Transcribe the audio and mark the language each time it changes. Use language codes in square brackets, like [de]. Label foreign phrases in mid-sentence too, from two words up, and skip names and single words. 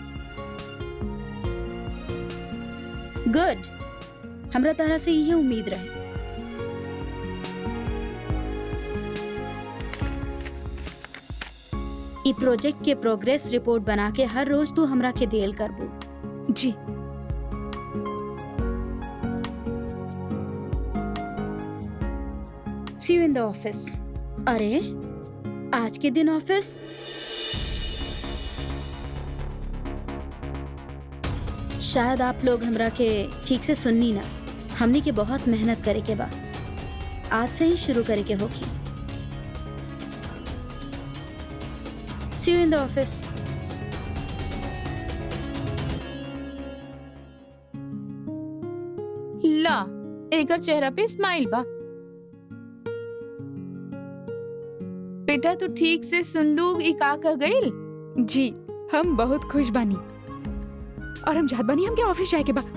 [bho] गुड, हमरा तरह से यही उम्मीद रहे। ई प्रोजेक्ट के प्रोग्रेस रिपोर्ट बना के हर रोज तू हमरा के देल करबू। जी। [en] See you in the office. [bho] अरे आज के दिन ऑफिस? शायद आप लोग हमरा के ठीक से सुननी ना। हमनी के बहुत मेहनत करे के बा, आज से ही शुरू करे के होगी। [en] See you in the office. [bho] ला, एकर चेहरा पे स्माइल बा। बेटा तू ठीक से सुन लू ई का कह गइल? जी, हम बहुत खुश बानी और हम चाहत बानी हमके ऑफिस जाए के बा।